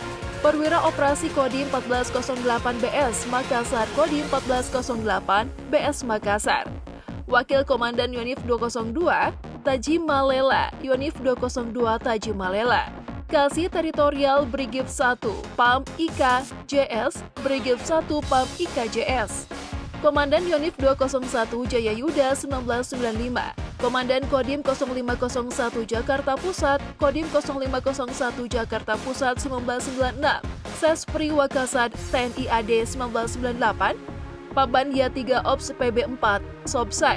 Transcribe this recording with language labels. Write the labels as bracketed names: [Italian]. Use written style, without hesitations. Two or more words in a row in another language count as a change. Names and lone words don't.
[Indonesian] Perwira Operasi Kodim 1408 BS Makassar, Kodim 1408 BS Makassar. Wakil Komandan Yonif 202, Taji Malela, Yonif 202 Taji Malela. Kasih Teritorial Brigif 1, PAM IK JS, Brigif 1 PAM IK JS. Komandan Yonif 201 Jaya Yuda 1995. Komandan Kodim 0501 Jakarta Pusat, Kodim 0501 Jakarta Pusat 1996. Sespri Wakasat TNI AD 1998. Paban Ya 3 Ops PB4 Sobside.